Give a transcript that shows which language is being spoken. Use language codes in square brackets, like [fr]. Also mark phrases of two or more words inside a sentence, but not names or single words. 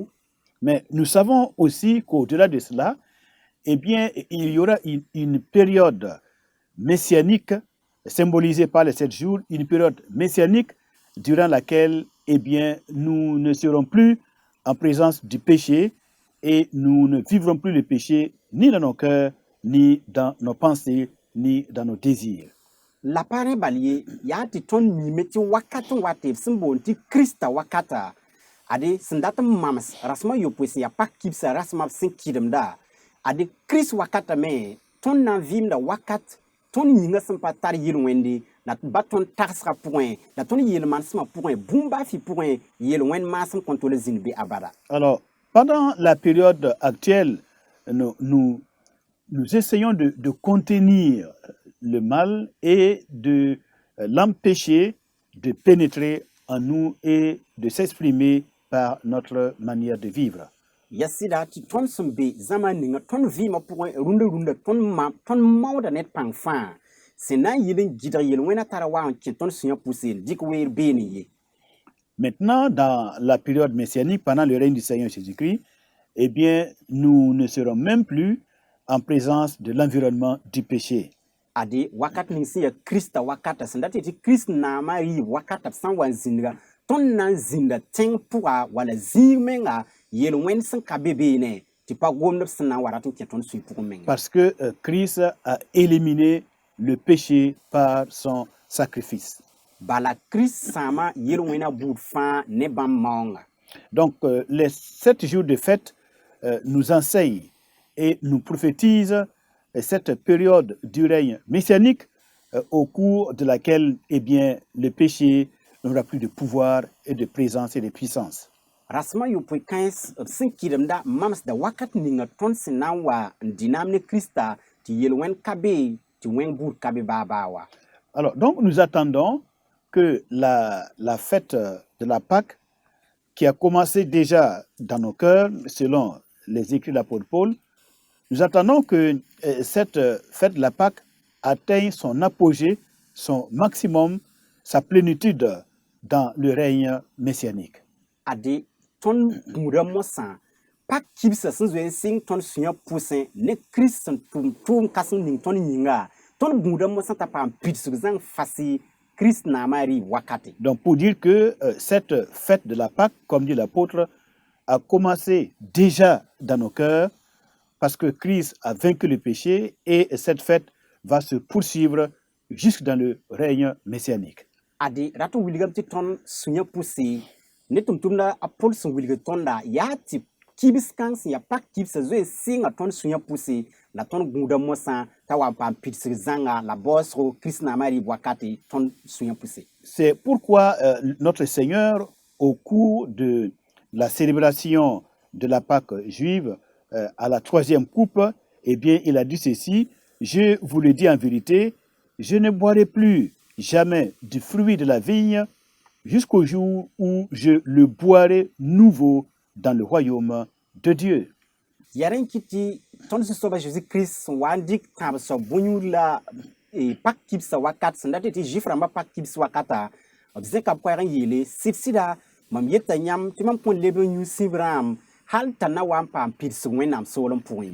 [fr] mais nous savons aussi qu'au-delà de cela, eh bien, il y aura une période messianique symbolisée par les 7 jours, une période messianique durant laquelle, eh bien, nous ne serons plus en présence du péché et nous ne vivrons plus le péché ni dans nos cœurs, ni dans nos pensées, ni dans nos désirs. [mos] La pa rẽ bal ye yaa tɩ tõnd miime tɩ wakat n wa tɩ b sẽn boond tɩ Kirista wakata ade sẽn dat n mams rasmã yopoe sẽn ya pak kibsa rasmã b sẽn kɩdemda ade Kirist wakatame tõnd na n vɩɩmda wakat tõnd yĩngã sẽn pa tar yɩl-wẽnde la ba ton tagsga pʋgẽ la tõnd yel-manesmã pʋgẽ bũmb baa fɩ pʋgẽ yel-wẽnd maasem kõn tol n zĩnd be abada. [fr] Alors, pendant la période actuelle, nous essayons de contenir le mal et de l'empêcher de pénétrer en nous et de s'exprimer par notre manière de vivre. [mos] Ya sɩda tɩ tõnd sẽn be zãma ninga tõnd vɩɩmã pʋgẽ rũndã tõnd maooda ned pãng fãa sẽn na n yɩl n gɩdg yel-wẽnã tara wa n kẽ tõnd sũyã pʋse n dɩk weer beene ye. [fr] Maintenant, dans la période messianique, pendant le règne du Seigneur Jésus-Christ, eh bien, nous ne serons même plus en présence de l'environnement du péché. [mos] Ade wakat ning sẽn ya Krista wakata sẽn dat tɩ Krist naamã rɩɩb wakata b sã n wa n zĩndga tõnd na n zĩnda tẽng pʋga wala zĩig menga yel-wẽnd sẽn ka be beene tɩ pa gomd b sẽn na n wa rat n kẽ tõnd sũy pʋgẽ menga. [fr] Parce que Christ a éliminé le péché par son sacrifice. [mos] Bala Krist sãama yel-wẽnã buud fãa ne bãmb maoonga. [fr] Donc, les 7 jours de fête nous enseignent et nous prophétisent cette période du règne messianique au cours de laquelle, eh bien, le péché n'aura plus de pouvoir et de présence et de puissance. [mos] Rasma yopoe kãens b sẽn kɩdemda mamsda wakat ninga tõnd sẽn na n wa n dɩnaam ne Krista tɩ yel-wẽnd ka be tɩ wẽng buud ka be baa wa. [fr] Alors, donc, nous attendons que la fête de la Pâque, qui a commencé déjà dans nos cœurs, selon les écrits de l'apôtre Paul, nous attendons que cette fête de la Pâque atteigne son apogée, son maximum, sa plénitude dans le règne messianique. [mos] Ade tõnd gũuda mosã pak kibsã sẽn zoe n sɩng tõnd sũyã pʋsẽ ne Krist sẽn tʋʋm kãsem ning tõnd yĩnga tõnd gũuda mosã t'a paam pidsg zãng fasɩ Christ naamã rɩɩb wakate. [fr] Donc, pour dire que cette fête de la Pâque, comme dit l'apôtre, a commencé déjà dans nos cœurs parce que Christ a vaincu le péché et cette fête va se poursuivre jusque dans le règne messianique. [mos] Ade rat n wilgame tɩ tõnd sũyã pʋse ne tʋmtʋmda a Pol sẽn wilg tõnda yaa tɩ kibs kãng sẽn ya pak kibsã zoe sɩnga tõnd sũyã pʋse la tõnd gũuda mosã t'a wa n paam pidsg zãnga la baoosgo Christ naamã rɩɩb wakate tõnd sũyã pʋse. [fr] C'est pourquoi notre Seigneur, au cours de la célébration de la Pâque juive, à la 3e coupe, eh bien, il a dit ceci: je vous le dis en vérité, je ne boirai plus jamais du fruit de la vigne jusqu'au jour où je le boirai nouveau dans le royaume de Dieu. [mos] Ya rẽn kɩ tɩ tõnd Zu-soabã Jésus-Christ sẽn wa n dɩk tãab soab bõe-yũud la pak kibsã wakat sẽn dat tɩ Zuif rãmbã pak kibs wakata b zẽka b koɛɛg n yeele sɩd-sɩda mam yeta yãmb tɩ mam kõn leb n yũ sĩb rãmb hal t'a na wa n paam pidsg Wẽnnaam soolem pʋgẽ.